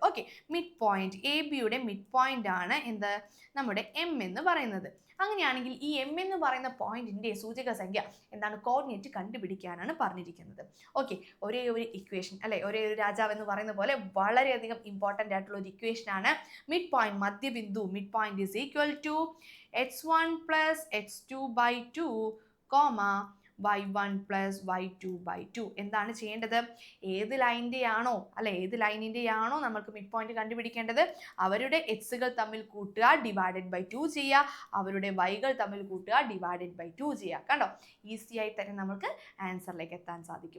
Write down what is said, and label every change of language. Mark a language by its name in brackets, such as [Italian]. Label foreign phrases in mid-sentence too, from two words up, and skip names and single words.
[Malayalam] ഓക്കെ, [English] mid point, [Malayalam] ABയുടെ [English] mid point [Malayalam] ആണ് എന്ത് നമ്മുടെ M എന്ന് പറയുന്നത്. അങ്ങനെയാണെങ്കിൽ ഈ M എന്ന് പറയുന്ന പോയിന്റിന്റെ സൂചക സംഖ്യ എന്താണ്? കോർഡിനേറ്റ് കണ്ടുപിടിക്കാനാണ് പറഞ്ഞിരിക്കുന്നത്. ഓക്കെ, ഒരേ ഒരു ഇക്വേഷൻ അല്ലെ, ഒരേ ഒരു രാജാവ് എന്ന് പറയുന്ന പോലെ വളരെയധികം ഇമ്പോർട്ടൻ്റ് ആയിട്ടുള്ള ഒരു ഇക്വേഷൻ ആണ് [English] mid point, [Malayalam] മധ്യബിന്ദു. [English] mid point is equal to x1 + x2/2, y1 + y2/2. [Malayalam] എന്താണ് ചെയ്യേണ്ടത്? ഏത് ലൈനിൻ്റെയാണോ നമുക്ക് [English] mid point [Malayalam] കണ്ടുപിടിക്കേണ്ടത്? അവരുടെ എക്സുകൾ തമ്മിൽ കൂട്ടുക, /2 ചെയ്യുക, അവരുടെ വൈകൾ തമ്മിൽ കൂട്ടുക, /2 ചെയ്യുക. കണ്ടോ, ഈസി ആയി തന്നെ നമുക്ക് ആൻസറിലേക്ക് എത്താൻ സാധിക്കും.